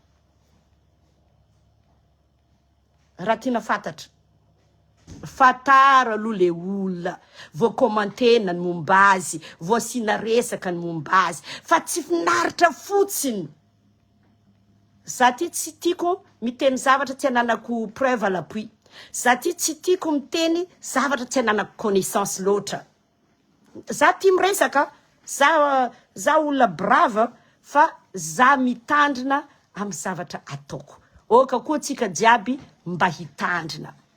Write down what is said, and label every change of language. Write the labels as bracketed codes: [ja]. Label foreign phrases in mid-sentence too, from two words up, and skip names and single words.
[mg] raha tiana fantatra fatara aloha le olona voakomantena ny momba azy voasina resaka ny momba azy fa tsy finaritra fotsiny za ty tsy tiako miteny zavatra tsy ananako [fr] preuve à l'appui [mg] za ty tsy tiako miteny zavatra tsy ananako connaissance loatra za ty miresaka za olona brava fa za mitandrina amin'ny zavatra ataoko oka koa tsika jiaby mba hitandrina